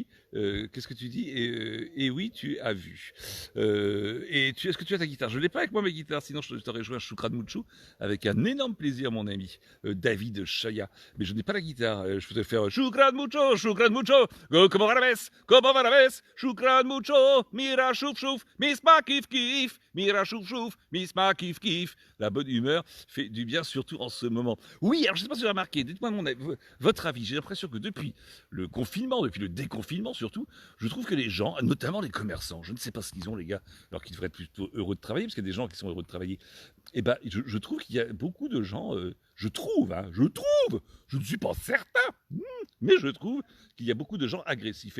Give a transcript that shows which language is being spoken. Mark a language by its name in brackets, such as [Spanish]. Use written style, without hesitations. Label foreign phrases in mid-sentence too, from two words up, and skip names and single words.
[French] Qu'est-ce que tu dis? Eh oui, tu as vu. Est-ce que tu as ta guitare? Je l'ai pas avec moi, ma guitare, sinon je t'aurais joué un Choukran Mouchou avec un énorme plaisir, mon ami David Chaya. Mais je n'ai pas la guitare. Je peux te faire Choukran Moucho, comment va la messe? [Arabic] Choukran Moucho, Mira شوف شوف, Misma كيف كيف, Mira شوف شوف, Misma كيف كيف. [French] La bonne humeur fait du bien, surtout en ce moment. Oui, alors je ne sais pas si vous avez remarqué, dites-moi votre avis. J'ai l'impression que depuis le confinement, depuis le déconfinement surtout, je trouve que les gens, notamment les commerçants, je ne sais pas ce qu'ils ont les gars, alors qu'ils devraient être plutôt heureux de travailler, parce qu'il y a des gens qui sont heureux de travailler, et ben je trouve qu'il y a beaucoup de gens, je trouve, je ne suis pas certain, mais je trouve qu'il y a beaucoup de gens agressifs.